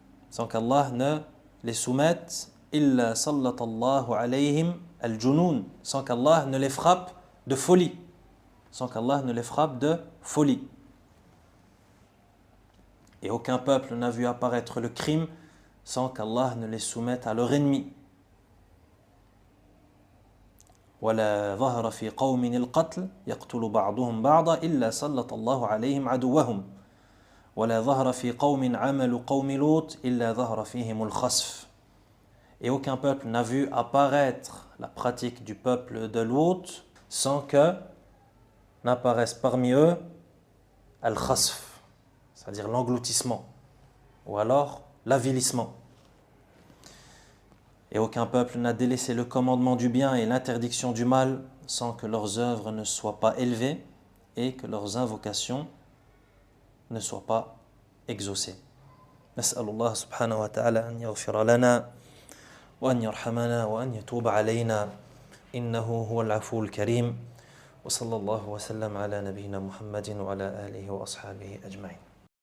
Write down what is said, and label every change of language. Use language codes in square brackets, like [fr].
[fr] Sans qu'Allah ne les soumette [ar] illa sallatallahu alayhim al-junun, [fr] sans qu'Allah ne les frappe de folie. Sans qu'Allah ne les frappe de folie. Et aucun peuple n'a vu apparaître le crime sans qu'Allah ne les soumette à leur ennemi. [ar] ولا ظهر في قوم القتل يقتل بعضهم بعضا إلا سلط الله عليهم عدوهم ولا ظهر في قوم عمل قوم لوط إلا ظهر فيهم الخسف. [fr] Et aucun peuple n'a vu apparaître la pratique du peuple de Lut sans que n'apparaisse parmi eux al-khasf. c'est-à-dire l'engloutissement, ou alors l'avilissement. Et aucun peuple n'a délaissé le commandement du bien et l'interdiction du mal sans que leurs œuvres ne soient pas élevées et que leurs invocations ne soient pas exaucées. [ar] نسأل الله سبحانه وتعالى أن يغفر لنا وأن يرحمنا وأن يتوب علينا إنه هو العفو الكريم وصلى الله وسلم على نبينا محمد وعلى آله وأصحابه أجمعين.